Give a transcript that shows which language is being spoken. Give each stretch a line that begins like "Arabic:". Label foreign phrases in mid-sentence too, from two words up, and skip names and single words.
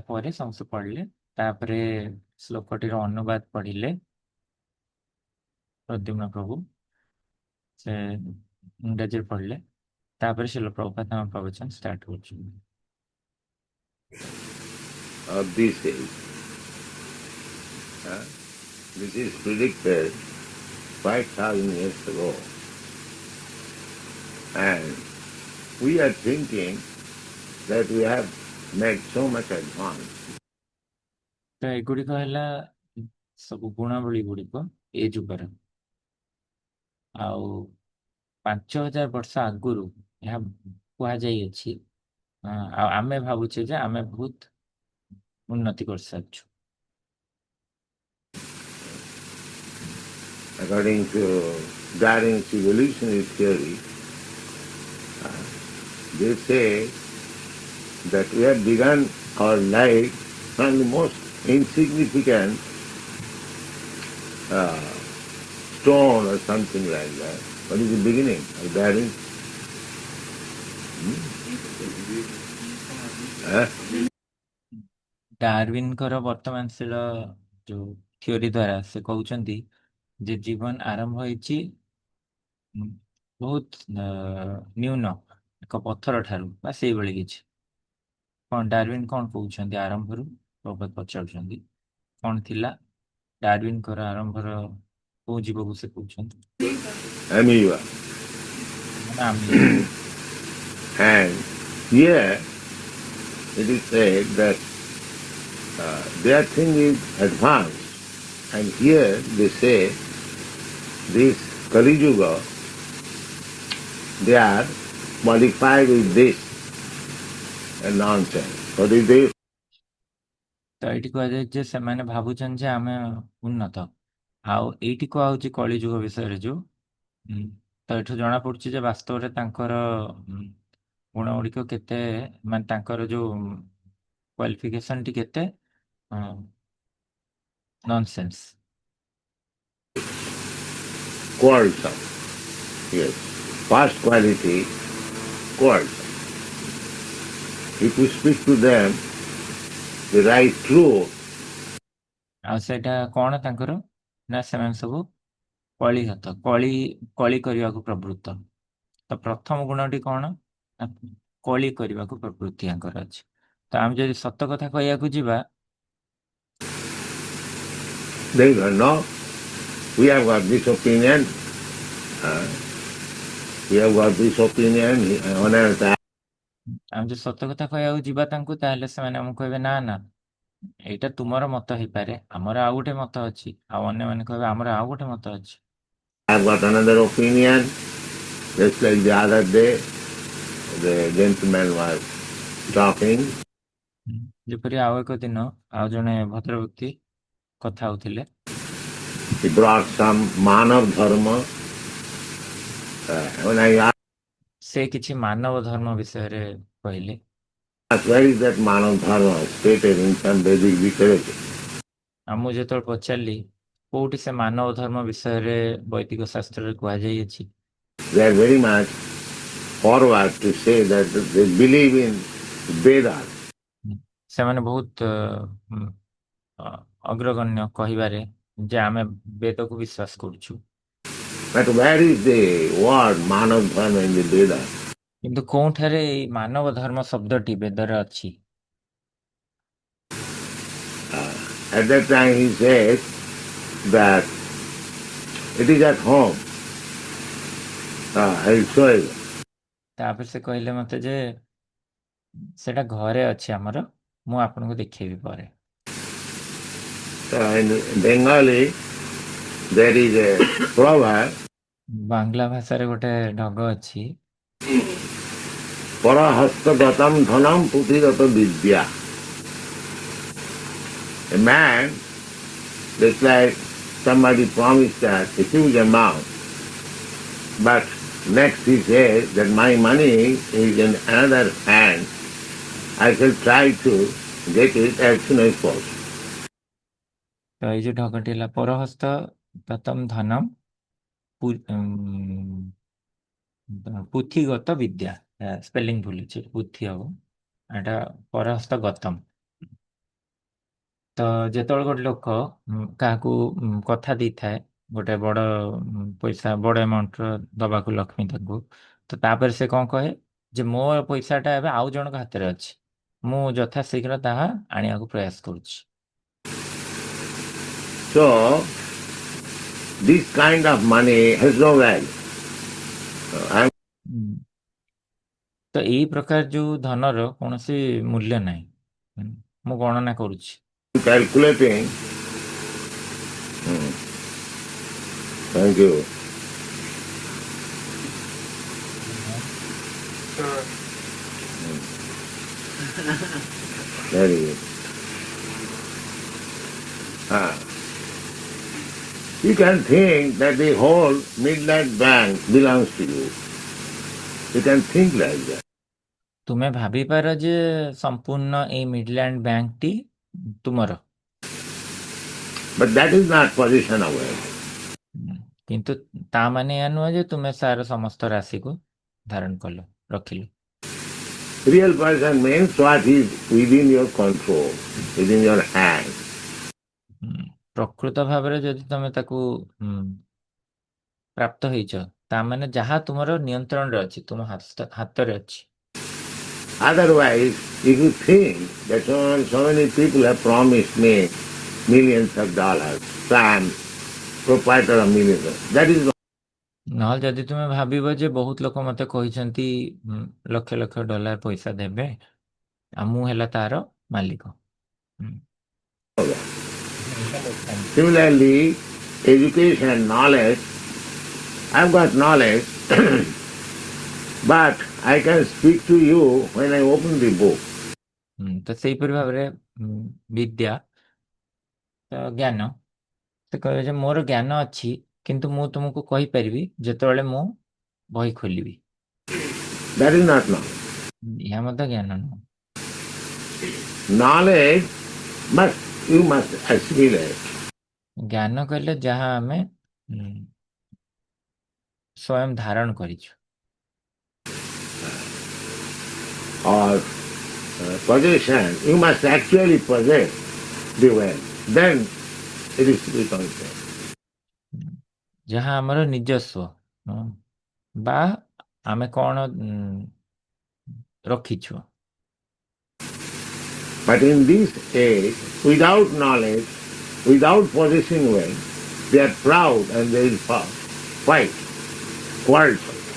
Odia: ପରେ ସମସ୍ତେ ପଢିଲେ, ତାପରେ ଶ୍ଲୋକଟିର ଅନୁବାଦ ପଢିଲେ ପ୍ରଦ୍ୟୁମ୍ନ ପ୍ରଭୁ, ସେ ଇଂରାଜୀରେ ପଢିଲେ, ତାପରେ ଶିଳ ପ୍ରଭୁପାଦ ଆମ ପ୍ରବଚନ ଷ୍ଟାର୍ଟ କରୁଛନ୍ତି।
English: Of this age. This is predicted 5,000 years ago. And we are thinking that we have made so much advance.
Odia: ତ ଏଗୁଡିକ ହେଲା ସବୁ ଗୁଣାବଳୀ ଗୁଡିକ ଏ ଯୁଗର, ଆଉ 5,000 ବର୍ଷ ଆଗରୁ ଏହା କୁହାଯାଇଅଛି, ଆଉ ଆମେ ଭାବୁଛେ ଯେ ଆମେ ବହୁତ ଉନ୍ନତି କରିସାରିଛୁ।
English: According to Darwin's evolutionary theory, they say that we have begun our life from the most insignificant stone or something like that. What is the beginning of Darwin?
Odia: ଡାରୱିନଙ୍କର ବର୍ତ୍ତମାନଶୀଳ ଯୋଉ ଥିଓରି ଦ୍ୱାରା ସେ କହୁଛନ୍ତି ଯେ ଜୀବନ ଆରମ୍ଭ ହେଇଛି ବହୁତ ନ୍ୟୁନ ଏକ ପଥର ଠାରୁ ବା ସେଇଭଳି କିଛି। କ'ଣ ଡାରୱିନ କ'ଣ କହୁଛନ୍ତି ଆରମ୍ଭରୁ? ପ୍ରଭୁପାଦ ପଚାରୁଛନ୍ତି କ'ଣ ଥିଲା ଡାରୱିନଙ୍କର ଆରମ୍ଭର କୋଉ ଜୀବକୁ ସେ କହୁଛନ୍ତି?
English: Amoeba. And here it is said that their thing is advanced, and here they say this Kali Yuga, they are modified with this and nonsense. What is this?
Odia: ତ ଏଇଠି କୁହାଯାଏ ଯେ ସେମାନେ ଭାବୁଛନ୍ତି ଯେ ଆମେ ଉନ୍ନତ, ଆଉ ଏଇଠି କୁହାହଉଛି କଳିଯୁଗ ବିଷୟରେ ଯୋଉ, ତ ଏଠୁ ଜଣା ପଡୁଛି ଯେ ବାସ୍ତବରେ ତାଙ୍କର ଗୁଣ ଗୁଡିକ କେତେ, ମାନେ ତାଙ୍କର ଯୋଉ କ୍ୱାଲିଫିକେସନଟି କେତେ ନନସେନ୍ସ।
English: Quarrelsome. Yes. First quality, quarrelsome. If you speak to them the right truth,
Odia: ଆଉ ସେଇଟା କ'ଣ ତାଙ୍କର ନା ସେମାନେ ସବୁ କଳିହତ, କଳି କରିବାକୁ ପ୍ରବୃତ୍ତ। ତ ପ୍ରଥମ ଗୁଣଟି କ'ଣ ନା କଳି କରିବାକୁ ପ୍ରବୃତ୍ତି ତାଙ୍କର ଅଛି। ତ ଆମେ ଯଦି ସତ କଥା କହିବାକୁ ଯିବା,
English: they will know we have got this opinion, we have got this opinion, on that.
Odia: ଆମେ ଯଦି ସତ କଥା କହିବାକୁ ଯିବା ତାଙ୍କୁ, ତାହେଲେ ସେମାନେ ଆମକୁ କହିବେ ନା ନା ଏଇଟା ତୁମର ମତ ହେଇପାରେ, ଆମର ଆଉ ଗୋଟେ ମତ ଅଛି, ଆଉ ଅନ୍ୟମାନେ କହିବେ ଆମର ଆଉ ଗୋଟେ ମତ ଅଛି।
English: I have got another opinion, just like the other day, the gentleman was talking.
Odia: ଯେପରି ଆଉ ଏକ ଦିନ ଆଉ ଜଣେ ଭଦ୍ର ବ୍ୟକ୍ତି କଥା ହଉଥିଲେ,
English: He brought some Manav Dharma. When I asked,
Odia: ସେ କିଛି ମାନବ ଧର୍ମ ବିଷୟରେ କହିଲେ।
English: where is that Manav Dharma stated in some Vedic literature?
Odia: ଆଉ ମୁଁ ଯେତେବେଳେ ପଚାରିଲି କୋଉଠି ସେ ମାନବ ଧର୍ମ ବିଷୟରେ ବୈଦିକ ଶାସ୍ତ୍ରରେ କୁହାଯାଇଅଛି,
English: They are very much forward to say that they believe in Vedas.
Odia: ସେମାନେ ବହୁତ ଅଗ୍ରଗଣ୍ୟ କହିବାରେ ଯେ ଆମେ ବେଦକୁ ବିଶ୍ୱାସ କରୁଛୁ।
English: But where is the word Manav Dharma in the Veda?
Odia: କିନ୍ତୁ କୋଉଠାରେ ଏଇ ମାନବ ଧର୍ମ ଶବ୍ଦଟି ବେଦରେ ଅଛି?
English: At that time he says that it is at home. I will show you.
Odia: ତାପରେ ସେ କହିଲେ ମତେ ଯେ ସେଟା ଘରେ ଅଛି ଆମର, ମୁଁ ଆପଣଙ୍କୁ ଦେଖେଇବି ପରେ।
English: So in Bengali there is a proverb,
Odia: ବାଂଲା ଭାଷାରେ ଗୋଟେ ଢଗ ଅଛି,
Sanskrit: परहस्तगतम् धनम् पुथिगत विद्या.
English: A man, just like somebody promised that a huge amount, but next he says that my money is in another hand. I shall try to get it as soon as possible.
Odia: ତ ଏଇ ଯୋଉ ଢଗଟି ହେଲା
Sanskrit: परहस्त गतम् धनम् पुथिगत विद्या,
Odia: ସ୍ପେଲିଂ ଭୁଲ ଅଛି, ପୁଥି ହବ, ଏଟା
Sanskrit: परहस्त गतम्।
Odia: ତ ଯେତେବେଳେ ଗୋଟେ ଲୋକ କାହାକୁ କଥା ଦେଇଥାଏ ଗୋଟେ ବଡ଼ ପଇସା ବଡ଼ ଆମାଉଣ୍ଟର ଦବାକୁ ଲକ୍ଷ୍ମୀ ତାଙ୍କୁ, ତ ତାପରେ ସେ କ'ଣ କହେ ଯେ ମୋ ପଇସାଟା ଏବେ ଆଉ ଜଣଙ୍କ ହାତରେ ଅଛି, ମୁଁ ଯଥାଶୀଘ୍ର ତାହା ଆଣିବାକୁ ପ୍ରୟାସ କରୁଛି।
English: So, this kind of money has no value. I
Odia: ତ ଏଇ ପ୍ରକାର ଯୋଉ ଧନର କୌଣସି ମୂଲ୍ୟ ନାହିଁ, ମୁଁ ଗଣନା କରୁଛି।
English: am calculating. Thank you. Very good. You can think that the whole Midland Bank belongs to you. You can think like that.
Odia: ତୁମେ ଭାବିପାର ଯେ ସମ୍ପୂର୍ଣ୍ଣ ଏଇ ମିଡଲ୍ୟାଣ୍ଡ ବ୍ୟାଙ୍କଟି ତୁମର,
English: But that is not position aware.
Odia: କିନ୍ତୁ ତା ମାନେ ଏହା ନୁହେଁ ଯେ ତୁମେ ସାର ସମସ୍ତ ରାଶିକୁ ଧାରଣ କଲ, ରଖିଲ।
English: Real person means what is within your control, within your hand.
Odia: ପ୍ରକୃତ ଭାବରେ ଯଦି ତମେ ତାକୁ ପ୍ରାପ୍ତ ହେଇଛ, ତା ମାନେ ଯାହା ତୁମର ନିୟନ୍ତ୍ରଣରେ ଅଛି, ତୁମ ହାତରେ ଅଛି।
English: Otherwise, if you think that so many people have promised me millions of dollars, so I am proprietor of millions of, that is not.
Odia: ନହେଲେ ଯଦି ତୁମେ ଭାବିବ ଯେ ବହୁତ ଲୋକ ମତେ କହିଛନ୍ତି ଲକ୍ଷ ଲକ୍ଷ ଡଲାର ପଇସା ଦେବେ ଆଉ ମୁଁ ହେଲା ତାର ମାଲିକ।
English: Similarly, education, knowledge, I've got knowledge, but I can speak to you when I open the book.
Odia: ତ ସେଇପରି ଭାବରେ ବିଦ୍ୟା ଜ୍ଞାନ, ସେ କହିବେ ଯେ ମୋର ଜ୍ଞାନ ଅଛି କିନ୍ତୁ ମୁଁ ତୁମକୁ କହିପାରିବି ଯେତେବେଳେ ମୁଁ ବହି ଖୋଲିବି।
English: That is not knowledge.
Odia: ଏହା ମଧ୍ୟ ଜ୍ଞାନ ନୁହଁ।
English: Knowledge you must assimilate.
Odia: ଜ୍ଞାନ କହିଲେ ଯାହା ଆମେ ସ୍ୱୟଂ ଧାରଣ କରିଛୁ।
English: Or possession, you must actually possess the wealth. Then it is to be considered.
Odia: ଯାହା ଆମର ନିଜସ୍ୱ ବା ଆମେ କ'ଣ ରଖିଛୁ।
English: But in this age, without knowledge, without possessing wealth, they are proud and they will fight, quarrelsome.